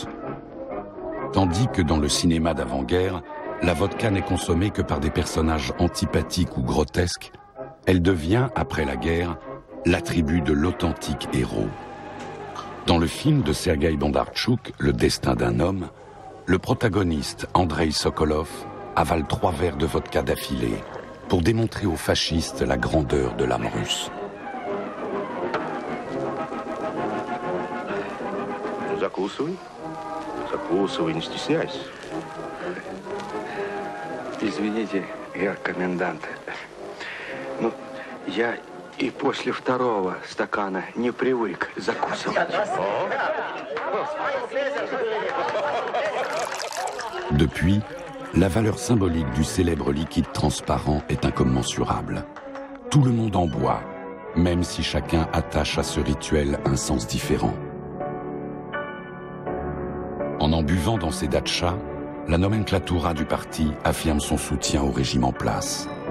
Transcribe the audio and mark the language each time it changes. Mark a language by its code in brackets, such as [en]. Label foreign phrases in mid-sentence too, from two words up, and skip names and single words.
[fr] Tandis que dans le cinéma d'avant-guerre, la vodka n'est consommée que par des personnages antipathiques ou grotesques, elle devient, après la guerre, l'attribut de l'authentique héros. Dans le film de Sergueï Bondartchouk, Le destin d'un homme, le protagoniste, Andrei Sokolov, avale 3 verres de vodka d'affilée pour démontrer aux fascistes la grandeur de l'âme russe. [ru] Закусывай, не стесняйся. Извините, герр комендант. Ну, я и после 2-го стакана не привык закусывать. [fr] Depuis, la valeur symbolique du célèbre liquide transparent est incommensurable. Tout le monde en boit, même si chacun attache à ce rituel un sens différent. En buvant dans ces dachas, la nomenclatura du parti affirme son soutien au régime en place.